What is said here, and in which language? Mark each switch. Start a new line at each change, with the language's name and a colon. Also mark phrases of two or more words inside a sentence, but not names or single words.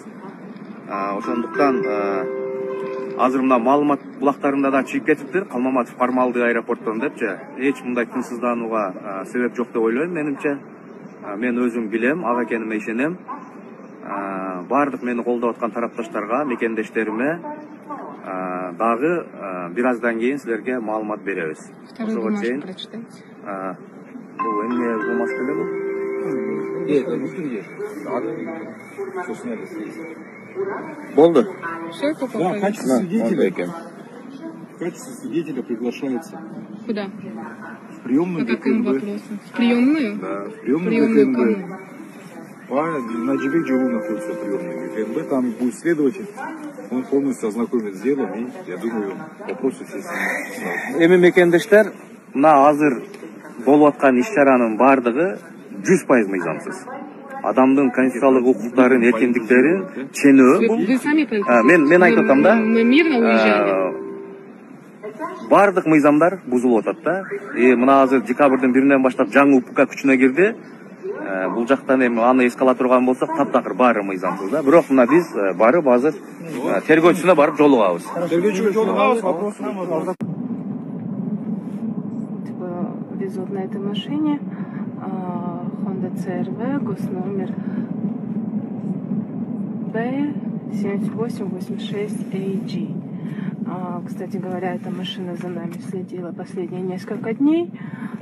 Kyrgyz: Ошондуктан азыр мына маалымат булактарында да чыгып кетиптир, Калмаматов кармалды аэропорттон депчи. Эч мындай тынчсызданууга себеп жок деп ойлойм менимче. Мен өзүм билем, ага экениме ишенем. Бардык мени колдоп аткан тарапташтарга, мекендештериме дагы бир аздан кийин силерге маалымат беребиз.
Russian: Вторую бумажку прочитайте.
Kyrgyz: Бул эмне бумажка эле бул? Болду.
Russian: Все, Да, в качестве свидетеля приглашается Куда? в приемную По какому ГКНБ. вопросу? В приемную? Да, в приемную Приемную ГКНБ. кому? На Джибек Джолу находится приемная ГКНБ, там будет следователь, он полностью ознакомит с делом, и я думаю, вопросы все сразу.
Kyrgyz: Эми мекендештер, мына азыр болуп аткан иш-чаранын бардыгы 100% мыйзамсыз. Адамдын конституциялык укуктарын, эркиндиктерин ченөө бул.
Russian: Вы сами понимаете?
Kyrgyz: Мен айтып атам да.
Russian: Мы мирно уезжали.
Kyrgyz: Бардык мыйзамдар бузулуп атат да. Мына азыр декабрдын 1-ден баштап жаңы УК күчүнө кирди. Бул жактан эми аны эске ала турган болсок, таптакыр баары мыйзамсыз да. Бирок мына биз барып азыр тергөөчүсүнө барып жолугабыз. Тергөөчүгө жолугабыз,
Russian: вопрос. Везут на этой машине Honda CR-V, госномер B7886AG. Кстати говоря, эта машина за нами следила последние несколько дней.